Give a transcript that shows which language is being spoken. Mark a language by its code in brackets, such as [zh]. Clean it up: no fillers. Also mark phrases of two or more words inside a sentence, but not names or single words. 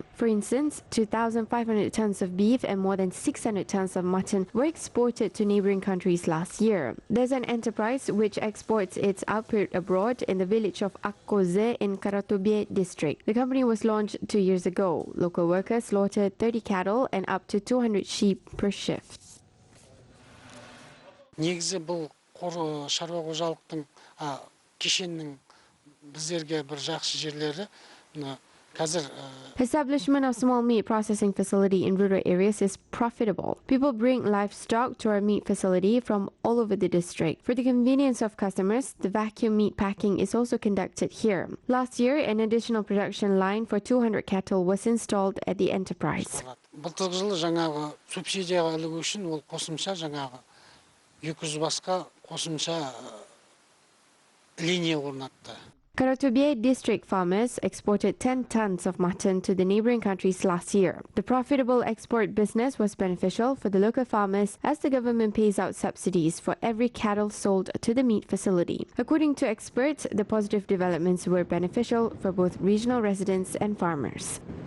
[en] For instance, 2,500 tons of beef and more than 600 tons of mutton were exported to neighboring countries last year. There's an enterprise which exports its output abroad in the village of Akkoze in Karatobe district. The company was launched 2 years ago. Local workers slaughtered 30 cattle and up to 200 sheep per shift. [kk] Негізі бұл шаруа қожалықтың кешеннің біздерге бір жақсы жерлері қазір [en] Establishment of small meat processing facility in rural areas is profitable. People bring livestock to our meat facility from all over the district. For the convenience of customers, the vacuum meat packing is also conducted here. Last year, an additional production line for 200 cattle was installed at the enterprise. [kk] Былтырғы жылы жаңағы субсидияға ілігу үшін ол қосымша жаңағы 200 басқа қосымша линия орнатты. [en] Karatobe district farmers exported 10 tons of mutton to the neighboring countries last year. The profitable export business was beneficial for the local farmers as the government pays out subsidies for every cattle sold to the meat facility. According to experts, the positive developments were beneficial for both regional residents and farmers.